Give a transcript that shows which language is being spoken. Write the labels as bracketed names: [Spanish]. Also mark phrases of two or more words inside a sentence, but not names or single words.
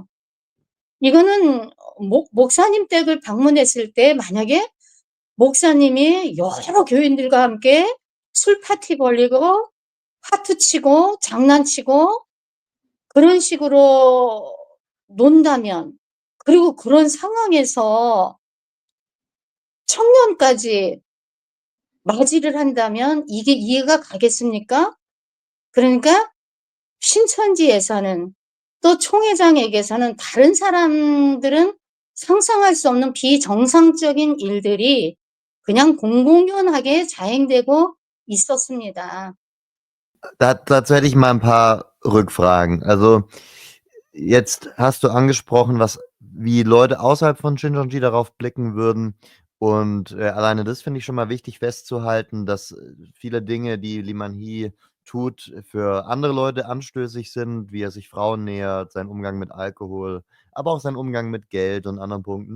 [Korean] 이거는 목사님 댁을 방문했을 때 만약에 목사님이 여러 교인들과 함께 술 파티 벌리고 화투치고 장난치고 그런 식으로 논다면, 그리고 그런 상황에서 청년까지 맞이를 한다면 이게 이해가 가겠습니까? 그러니까 신천지에서는, 또 총회장에게서는 다른 사람들은 상상할 수 없는 비정상적인 일들이 그냥 공공연하게 자행되고 있었습니다. [German] Dazu hätte ich mal ein paar Rückfragen. Also, jetzt hast du angesprochen, wie Leute außerhalb von Shincheonji darauf blicken würden. Und alleine das finde ich schon mal wichtig festzuhalten, dass viele Dinge, die Lee Man-hee tut, für andere Leute anstößig sind, wie er sich Frauen nähert, sein Umgang mit Alkohol, aber auch sein Umgang mit Geld und anderen Punkten.